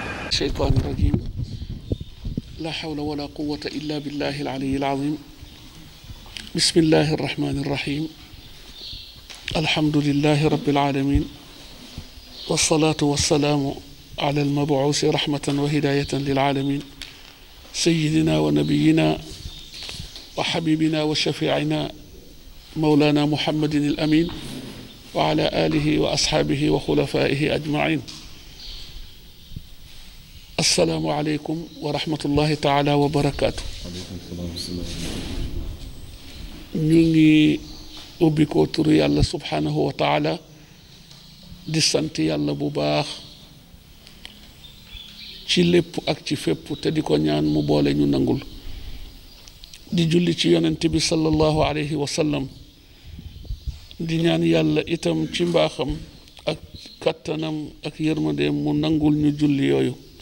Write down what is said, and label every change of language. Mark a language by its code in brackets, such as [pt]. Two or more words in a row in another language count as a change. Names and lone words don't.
[ar] الشيطان الرجيم لا حول ولا قوة إلا بالله العلي العظيم بسم الله الرحمن الرحيم الحمد لله رب العالمين والصلاة والسلام على المبعوث رحمة وهداية للعالمين سيدنا ونبينا وحبيبنا وشفيعنا مولانا محمد الأمين وعلى آله وأصحابه وخلفائه أجمعين السلام عليكم ورحمة الله تعالى وبركاته نيجي أبيكو تري الله سبحانه وتعالى [wo] di sant yàlla bu baax ci lépp ak ci fépp te di ko ñaan mu boole ñu nangul di julli ci yonent bi [ar] صلى الله عليه وسلم [wo] di ñaan yàlla itam ci mbaaxam ak kattanam ak yërmandeem mu nangul ñu julli yooyu